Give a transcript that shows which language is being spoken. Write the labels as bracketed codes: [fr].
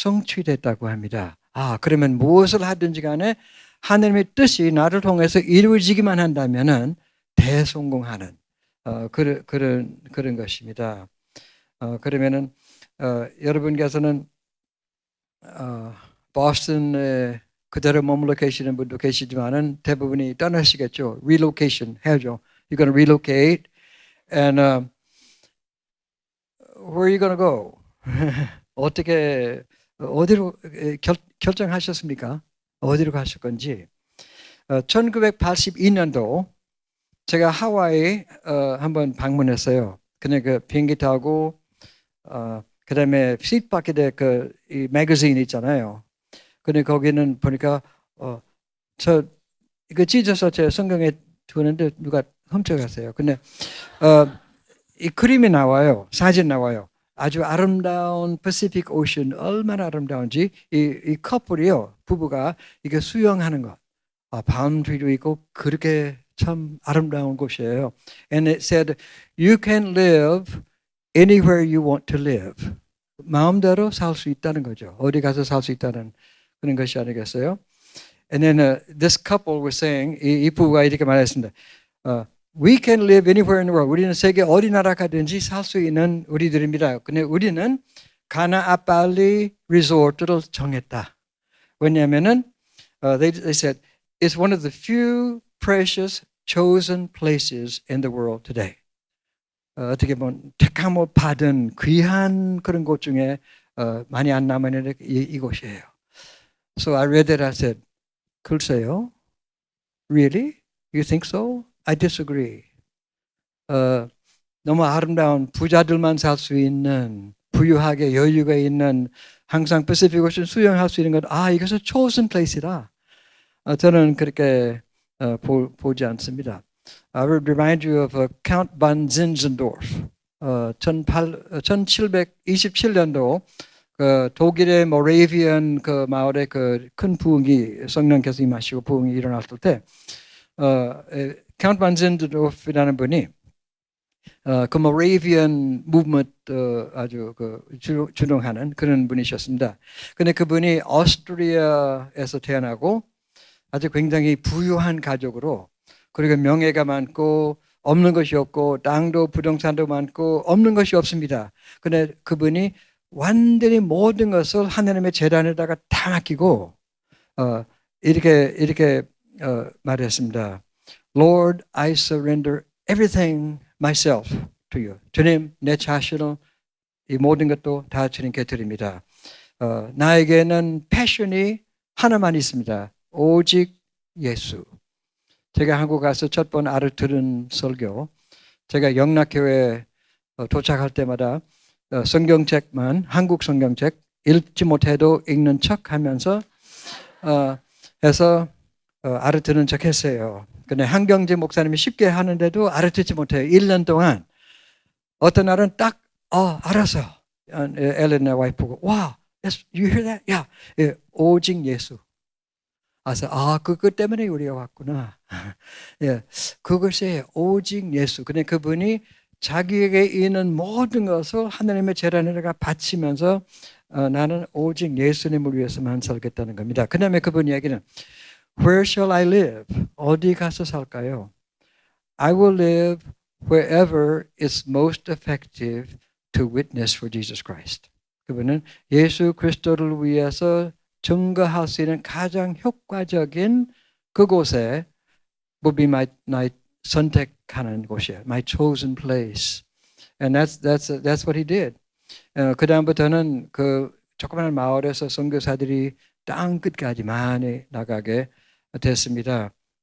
[ko] 성취됐다고 합니다. 그러면 무엇을 하든지 간에 하나님의 뜻이 나를 통해서 이루어지기만 한다면은 대성공하는 그런 것입니다. 그러면은 여러분께서는 보스턴에 그대로 머물러 계시는 분도 계시지만은 대부분이 떠나시겠죠. Relocation 해야죠. [en] You're going to relocate, and where are you going to go? [ko] 어떻게 어디로 결정하셨습니까? 어디로 가실 건지. 1982년도 제가 하와이 한번 방문했어요. 그냥 그 비행기 타고 그다음에 시트바켓에 이 매거진 있잖아요. 근데 거기는 보니까 저 이거 찢어서 제 성경에 두는데 누가 훔쳐갔어요. 근데 이 그림이 나와요. 사진 나와요. 아주 아름다운 패시픽 오션 얼마나 아름다운지 이 커플이요. 부부가 이게 수영하는 것. 바운드리도 있고 그렇게 참 아름다운 곳이에요. [en] And it said, you can live anywhere you want to live. [ko] 마음대로 살 수 있다는 거죠. 어디 가서 살 수 있다는 그런 것이 아니겠어요? [en] And then this couple was saying, [ko] 이 부부가 이렇게 말했습니다. [en] We can live anywhere in the world. [ko] 우리는 세계 어디 나라 가든지 살 수 있는 우리들입니다. 근데 우리는 가나 아팔리 리조트를 정했다. 왜냐하면은 [en] they said it's one of the few precious chosen places in the world today. [ko] 어떻게 보면 택함을 받은 귀한 그런 곳 중에 많이 안 남아있는 이곳이에요. [en] So I read that. I said, [ko] 글쎄요, [en] really? You think so? I disagree. [ko] 너무 아름다운 부자들만 살 수 있는 부유하게 여유가 있는 항상 패시픽 오션 수영할 수 있는 것. 이것은 chosen place이다. 저는 그렇게 보지 않습니다. [en] I would remind you of Count von Zinzendorf. [ko] 1727년도 그 독일의 모라비안 그 마을에 그 큰 부흥이 성령께서 임하시고 부흥이 일어났을 때 Count von Zinzendorf이라는 분이 그 모라비안 무브먼트 아주 그 주동하는 그런 분이셨습니다. 근데 그분이 오스트리아에서 태어나고 아주 굉장히 부유한 가족으로, 그리고 명예가 많고 없는 것이 없고 땅도 부동산도 많고 없는 것이 없습니다. 근데 그분이 완전히 모든 것을 하나님의 재단에다가 다 맡기고 이렇게 말했습니다. [en] Lord, I surrender everything myself to you. [ko] 주님, 내 자신을 이 모든 것도 다 주님께 드립니다. 나에게는 패션이 하나만 있습니다. 오직 예수. 제가 한국 가서 첫 번 알아들은 설교, 제가 영락교회 도착할 때마다 성경책만, 한국 성경책 읽지 못해도 읽는 척 하면서 해서 알아듣는 척 했어요. 근데 한경재 목사님이 쉽게 하는데도 알아듣지 못해요. 1년 동안. 어떤 날은 딱 알아서 엘렌의 와이프 보고 [en] wow, you hear that? [ko] 야, 예, 오직 예수. 그래서 그것 때문에 우리가 왔구나. 예, 그것이 오직 예수. 근데 그분이 자기에게 있는 모든 것을 하나님의 재단에다가 바치면서 나는 오직 예수님을 위해서만 살겠다는 겁니다. 그 다음에 그분 이야기는 [en] Where shall I live? [ko] 어디 가서 살까요? [en] I will live wherever is most effective to witness for Jesus Christ. [ko] 그분은 예수 그리스도를 위해서 증거할 수 있는 가장 효과적인 그곳에 [en] will be my [ko] 선택하는 곳이에요. [en] My chosen place. And that's what he did. [ko] 그 다음부터는 그 조그마한 마을에서 선교사들이 땅 끝까지 많이 나가게 됐습니다.